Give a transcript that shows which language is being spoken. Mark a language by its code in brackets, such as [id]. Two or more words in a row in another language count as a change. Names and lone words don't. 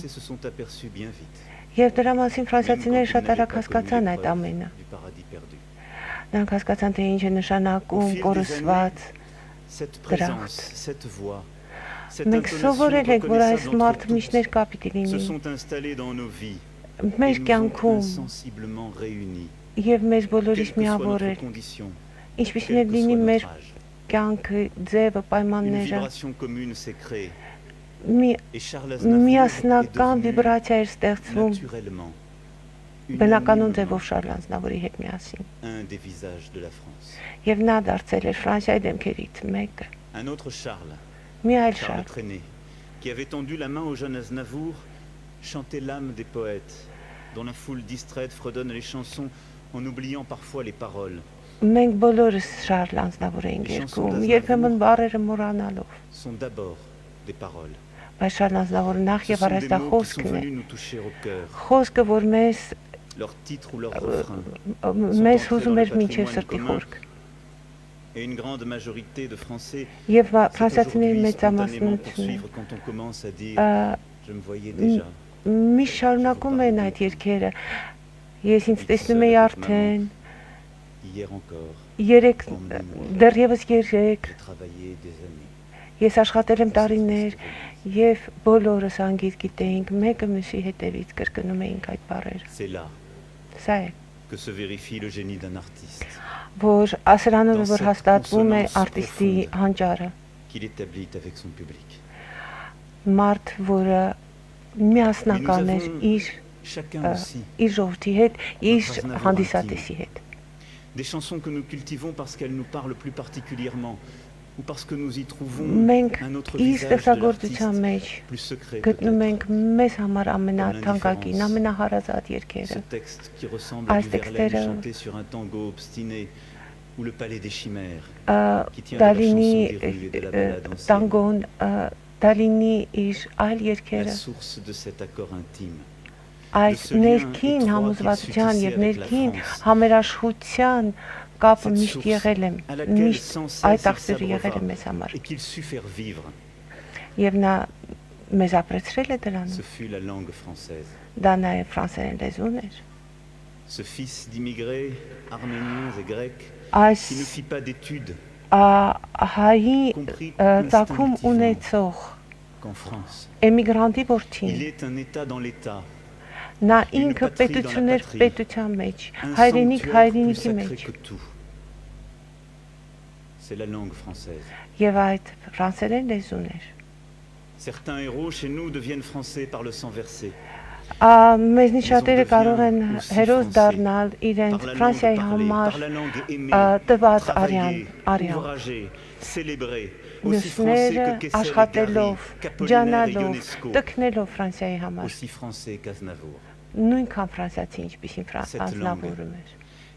[fr] Français se sont aperçus bien vite. [hy] եւ դրա մասին [fr] Même [hy] ֆրանսիացիները [fr] quand ils [hy] շատ [fr] n'avaient [hy] արագ [fr] pas connu [hy] հասկացան այդ [fr] l'épreuve [hy] ամենը [fr] du paradis perdu. [hy] նրանք հասկացան թե ինչ է նշանակում [fr] Au fil des [hy] կորսված [fr] Cette Dracht. présence, cette voix, cette [hy] մենք [fr] intonation [hy] սովորել ենք որ այս [fr] reconnaissable [hy] մարդը [fr] entre [hy] միշտ [fr] tous [hy] ներկա պիտի [fr] se [hy] լինի [fr] sont installés dans nos vies [hy] մեր [fr] et nous ont [hy] կյանքում [fr] insensiblement réunis. [hy] եւ մեր [fr] Quelle [hy] բոլորիս [fr] que soit [hy] միավորել [fr] notre condition, [hy] ինչպիսին [fr] quel [hy] է [fr] que [hy] լինի [fr] soit [hy] մեր [fr] notre âge, [hy] կյանքը ձևը [fr] une [hy] պայմանները [fr] vibration commune s'est créée. [hy] մի [fr] Et Charles Aznavour est [hy] միասնական [fr] devenu [hy] վիբրացիա էր ստեղծվում [fr] naturellement [hy] բնականon ձևով [fr] unanimement [hy] Շարլ Ազնավուրի հետ միասին [fr] un des visages de la France. [hy] եւ նա դարձել էր Ֆրանսիայի դեմքերից մեկը [fr] Un autre Charles, [hy] մի այլ [fr] Charles [hy] Շարլ [fr] Trenet, qui avait tendu la main au jeune Aznavour, chantait l'âme des poètes, dont la foule distraite fredonne les chansons en oubliant parfois les paroles. [hy] մենք բոլորս Շարլ Ազնավուր էինք երգում երբեմն բառերը մոռանալով [fr] Sont d'abord des paroles. [hy] բայց Շարլ Ազնավուրը նախ [fr] Ce [hy] եւ [fr] sont [hy] առաջ [fr] des [hy] դա [fr] mots qui sont [hy] խոսքն է [fr] venus nous toucher au cœur. [hy] խոսքը որ մեզ [fr] Leur titre ou leur refrain. [hy] մեզ հուզում էր մինչև սրտի խորք [fr] Et une grande majorité de Français [hy] եւ [fr] c'est [hy] ֆրանսիացիների [fr] aujourd'hui spontanément [hy] մեծամասնությունը [fr] poursuivre quand on commence à dire ա, je me voyais déjà. [hy] միշտ շարունակում են այդ երգերը ես ինձ տեսնում եի արդեն [fr] Hier encore, [hy] երեք դեռևս երեք [fr] j'ai travaillé des années. [hy] ես աշխատել եմ տարիներ եւ բոլորս անգիր գիտեինք մեկը մյուսի հետևից կրկնում էինք այդ բառերը [fr] C'est là [hy] սա է [fr] que se vérifie le génie d'un artiste, [hy] որ ասրանով որ հաստատվում է արտիստի հանճարը [fr] qu'il établit avec son public. [hy] մարդ որը միասնական էր իր [fr] Chacun aussi, [hy] իր ժողովրդի հետ իր հանդիսատեսի հետ [fr] des chansons que nous cultivons parce qu'elles nous parlent plus particulièrement, ou parce que nous y trouvons [hy] Մենք [fr] un autre [hy] իր [fr] visage de [hy] ստեղծագործության [fr] l'artiste, [hy] մեջ [fr] plus secret [hy] գտնում [fr] peut-être. [hy] ենք մեզ համար ամենաթանկագին, ամենահարազատ [fr] Ce [hy] երգերը։ [fr] texte qui ressemble à [hy] Այս [fr] du Verlaine [hy] տեքստերը [fr] chanté sur un tango obstiné, ou le palais des chimères, qui tient de [hy] դա [fr] la [hy] լինի [fr] chanson des rues et de la balade ancienne. [hy] տանգոն, դա լինի իր այլ [fr] La [hy] երգերը, [fr] source de cet accord intime. [hy] այս ներքին համոզվածության եւ ներքին համերաշխության կապը միշտ եղել է, միշտ այդ աղբյուրը եղել է մեզ համար։ [fr] Et qu'il sut faire vivre, [hy] Եվ նա մեզ ապրեցրել է դրանում։ [fr] ce fut la langue française. [hy] Դա նաև ֆրանսերեն լեզուն էր։ [fr] Ce fils d'immigrés arméniens et grecs [hy] Այս [fr] qui ne fit pas d'études, [hy] հայի [fr] compris [hy] ծագում [fr] instinctivement [hy] ունեցող [fr] qu'en France, [hy] էմիգրանտի [fr] il [hy] որդին, [fr] est un État dans l'État, [hy] նա ինքը պետություն էր պետության մեջ, հայրենիք [fr] plus [hy] հայրենիքի [fr] sacré [hy] մեջ, [fr] que tout. C'est la langue française. [hy] եւ այդ ֆրանսերեն լեզուն էր։ [fr] Certains héros chez nous deviennent français par le sang versé, [hy] Մեզնի շատերը կարող են հերոս դառնալ իրենց [fr] par la langue [hy] Ֆրանսիայի [fr] parlée, [hy] համար [fr] par la langue aimée, [hy] տված [fr] travaillée, [hy] արյան։ [fr] ouvragée, célébrée, aussi français [hy] Մյուսները [fr] que Kessel et [hy] աշխատելով, [fr] Gary, qu'Apollinaire et [hy] ջանալով, [fr] Ionesco, [hy] տկնելով Ֆրանսիայի համար, [fr] aussi français qu'Aznavour. [hy] նույնքան ֆրանսիացի, ինչպիսին [fr] Cette [hy] Ազնավուրում էր։ [fr] Et